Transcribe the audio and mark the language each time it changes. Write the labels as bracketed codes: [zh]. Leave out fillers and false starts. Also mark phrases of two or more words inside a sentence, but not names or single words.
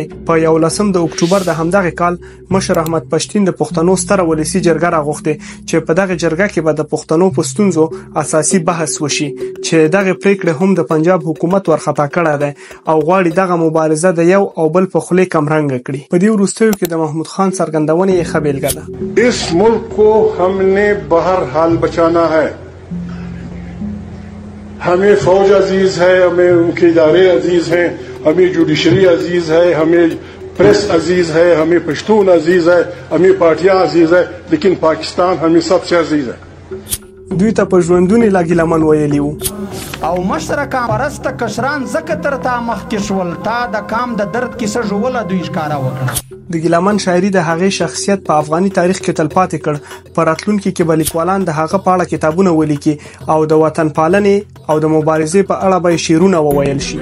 [ps] په 11 د اکتوبر د همدغه کال مشر احمد پښتين د پښتنو ستره ولسی جرګه راغوښته چې په دغه جرګه کې به د پښتنو په ستونزو اساسي بحث وشي چې دغه پریکړه هم د پنجاب حکومت ورخطا کړه ده او غواړي دغه مبارزه د یو او بل په خله کمرنګ کړي. په دې وروستیو کې د محمود خان څرګندونه یې خبرګه ده. [ur] اس ملک کو ہم نے بہر حال بچانا ہے. ہمیں فوج عزیز ہے، ہمیں ان کے ادارے عزیز ہیں، ہمیں جوڈیشری عزیز ہے، ہمیں پریس عزیز ہے، ہمیں پشتون عزیز ہے، ہمیں پارٹیاں عزیز ہے، لیکن پاکستان ہمیں سب سے عزیز ہے. [ps] دوی ته په ژوندونی لا ګیلمن ویلی وو او مشره کام پرسته کشران زکه تر تا مخکې شول تا د کام د درد کیسه جوړه دوی ښکارا وکړه. د ګیلمن شاعري د هغې شخصیت په افغاني تاریخ کې تلپاتې کړ. په راتلونکي کې به لیکوالان د هغه په اړه کتابونه ولیکي او د وطن پالنې او د مبارزې په اړه به شعرونه وویل شي.